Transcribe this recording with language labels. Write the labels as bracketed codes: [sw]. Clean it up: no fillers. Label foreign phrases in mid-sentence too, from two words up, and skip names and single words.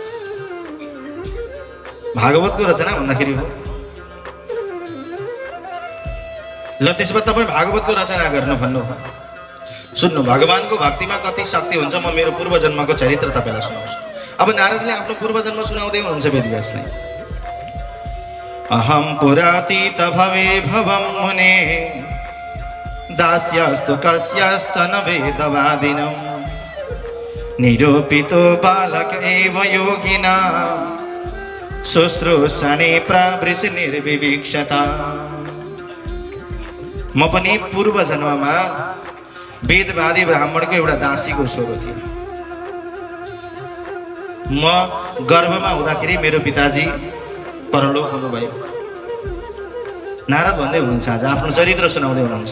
[ne] भागवतको रचना भन्दाखेरि हो ल त्यसमा तपाईँ भागवतको रचना गर्नु भन्नु। सुन्नु, भगवानको भक्तिमा कति शक्ति हुन्छ म मेरो पूर्व जन्मको चरित्र तपाईलाई सुनाउँछु। अब नारदले आफ्नो पूर्वजन्म सुनाउँदै हुनुहुन्छ वेदव्यासलाई। [sa] अहम पुरातीत भवे भवम मुने दास्यस्तु कस्यश्चन वेदवादिनम् निरूपितो बालक एव योगिना शुश्रूषणे प्रावृषि निर्विवीक्षता। [ne] म पनि पूर्व जन्ममा वेदवादी ब्राह्मणको एउटा दासीको छोरो थिएँ। म गर्भमा हुँदाखेरि मेरो पिताजी परलोक हुनुभयो। नारद भन्दै हुनुहुन्छ, आज आफ्नो चरित्र सुनाउँदै हुनुहुन्छ।